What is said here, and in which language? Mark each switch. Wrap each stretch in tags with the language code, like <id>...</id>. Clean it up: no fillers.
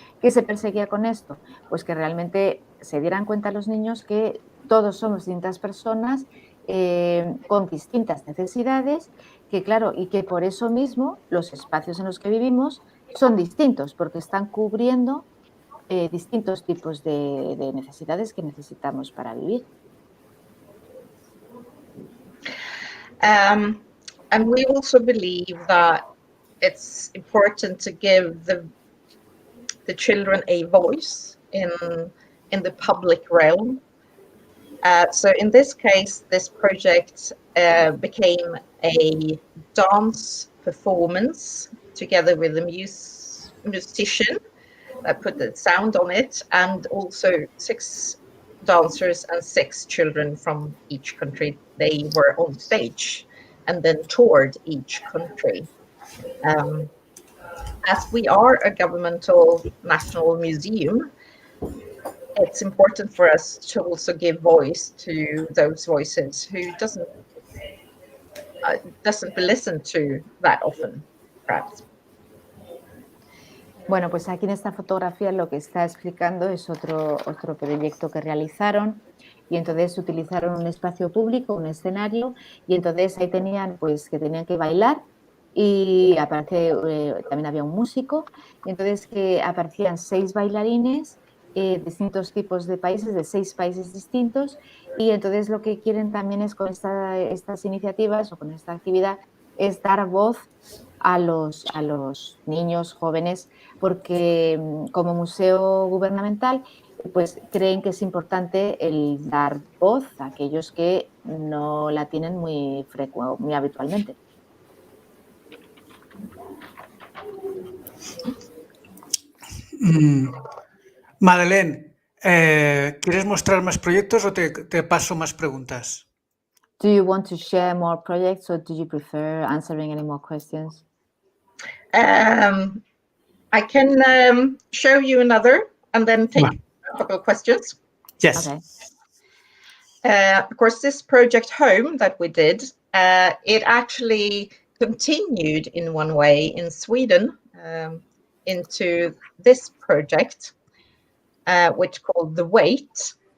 <es>¿Qué se perseguía con esto? Pues que realmente se dieran cuenta los niños que todos somos distintas personas con distintas necesidades, que claro, y que por eso mismo los espacios en los que vivimos son distintos, porque están cubriendo distintos tipos de necesidades que necesitamos para vivir.</es> <en>And we also believe that it's important to give the children a voice in the public realm. So in this case, this project became a dance performance together with a musician that put the sound on it, and also 6 dancers and 6 children from each country. They were on stage and then toured each country. As we are a governmental national museum, it's important for us to also give voice to those voices who doesn't listen to that often, perhaps.</en> <es>Bueno, pues aquí en esta fotografía lo que está explicando es otro proyecto que realizaron, y entonces utilizaron un espacio público, un escenario, y entonces ahí tenían pues que tenían que bailar, y aparte también había un músico, y entonces que aparecían 6 bailarines, distintos tipos de países, de 6 países distintos, y entonces lo que quieren también es con estas iniciativas o con esta actividad es dar voz a los niños jóvenes, porque como museo gubernamental pues creen que es importante el dar voz a aquellos que no la tienen muy habitualmente. Madeléne, ¿quieres mostrar más proyectos o te paso más preguntas?</es> <en>Do you want to share more projects, or do you prefer answering any more questions? I can show you another and then take a couple of questions. Yes. Okay. Of course, this project home that we did, it actually continued in one way in Sweden into this project, which called The Wait.</en>